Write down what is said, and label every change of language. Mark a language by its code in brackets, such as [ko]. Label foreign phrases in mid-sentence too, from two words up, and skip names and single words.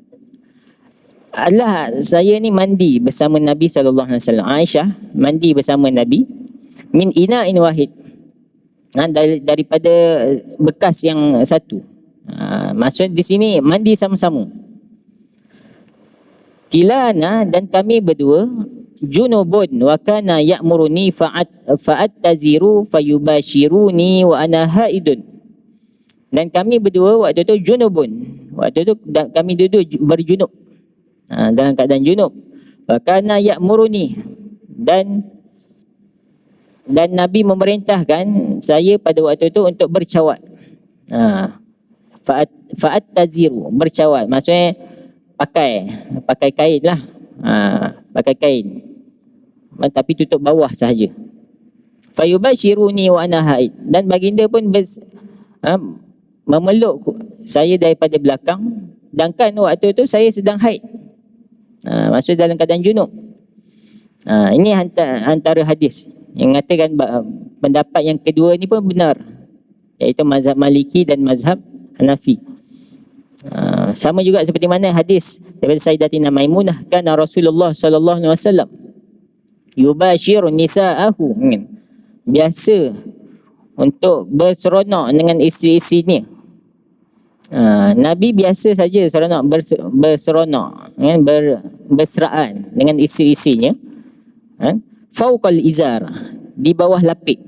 [ms] Saya ni mandi bersama Nabi SAW. Aisyah mandi bersama Nabi [ar] من إناء واحد, [ms] daripada bekas yang satu. Maksud di sini mandi sama-sama. Kilana, dan kami berdua, [ar] جنبان وكان يأمرني فأتزر فيباشرني وأنا حائض. [ms] Dan kami berdua waktu tu junubun, waktu tu kami duduk berjunub, dalam keadaan junub. [ar] وكان يأمرني, [ms] dan Nabi memerintahkan saya pada waktu itu untuk bercawat. Fa'attaziru, bercawat, maksudnya pakai kain lah, pakai kain tapi tutup bawah sahaja. [ar] فيباشرني وأنا حائض, [ms] dan baginda pun memeluk saya daripada belakang, sedangkan waktu itu saya sedang haid, maksud dalam keadaan junub. Ini antara hadis yang mengatakan pendapat yang kedua ni pun benar, iaitu mazhab Maliki dan mazhab Hanafi. Sama juga seperti mana hadis daripada Sayyidatina Maimunah, [ar] كان رسول الله صلى الله عليه وسلم يباشر نساءه, [ms] biasa untuk berseronok dengan isteri-isterinya. Nabi biasa saja berseronok, berseraan dengan isteri-isterinya, [ar] فوق الإزار, [ms] di bawah lapik.